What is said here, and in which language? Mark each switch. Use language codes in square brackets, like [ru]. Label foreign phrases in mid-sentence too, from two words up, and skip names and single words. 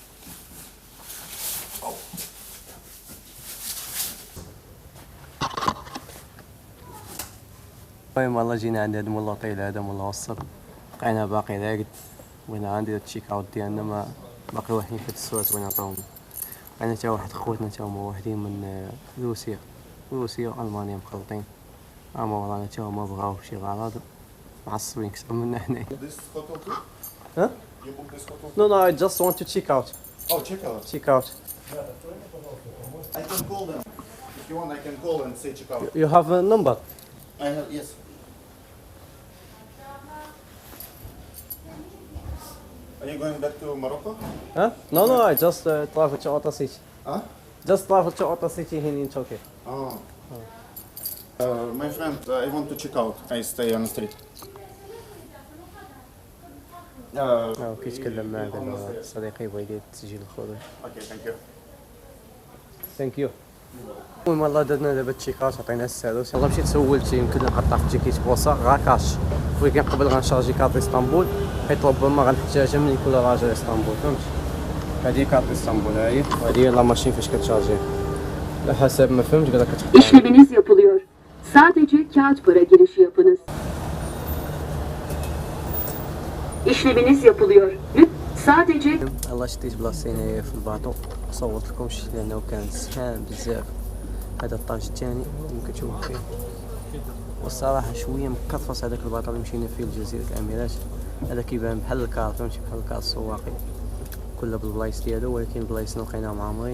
[ar] المهم والله جينا عند هاد اللوطيل هذا مولا وسط، بقينا باقي راقد وين غندير [en] check out [ar] ديالنا. ما باقي واحدين في هاد الصورات وين عطاوهم. انا تا واحد خوتنا تا هما واحدين من روسيا والمانيا مخلطين. اما ورانا تا هما بغاو شي غراض معصبين كثر منا حنايا. ها؟ [en] No, I just want to check out. Oh, check out. Check out. I can call them. If you want, I can call and say check out. You have a number? I have, yes. Are you going back to Morocco? Huh? No, I just travel to Ota City. Huh? Just travel to Ota City here in Turkey. Oh. My friend, I want to check out. I stay on the street. [ar] كيتكلم مع هذا صديقي بغا يدير تسجيل الخروج. [en] Okay, thank you. thank you. [ar] المهم والله درنا دابا التشيكات عطينا الساروس. والله مشيت سولت يمكن نقطع في تيكيت بوصه غا كاش، ولكن قبل غنشارجي كارت اسطنبول حيت ربما غنحتاجها ملي نكون راجع اسطنبول. فهمتي؟ هذه كارت اسطنبول هاهي، وهذه هي [fr] la machine [ar] فاش كتشارجي. على حسب ما فهمت قال لك كتقطع. [tr] İşleminiz yapılıyor. Sadece kağıt para girişi yapınız. İşleminiz yapılıyor. Sadece [ar] الله شديت بلاصتي هنايا في الباطو صورت لكمش لانه كان زحام بزاف. هذا الطاج الثاني كما كتشوفوا فيه، والصراحه شويه مكرفص هذاك الباطو اللي مشينا فيه لجزيره الاميرات. هذا كيبان بحال الكار، فهمتي؟ بحال الكار السواقي كلها بالبلايص ديالو، ولكن البلايص اللي لقيناهم عامرين.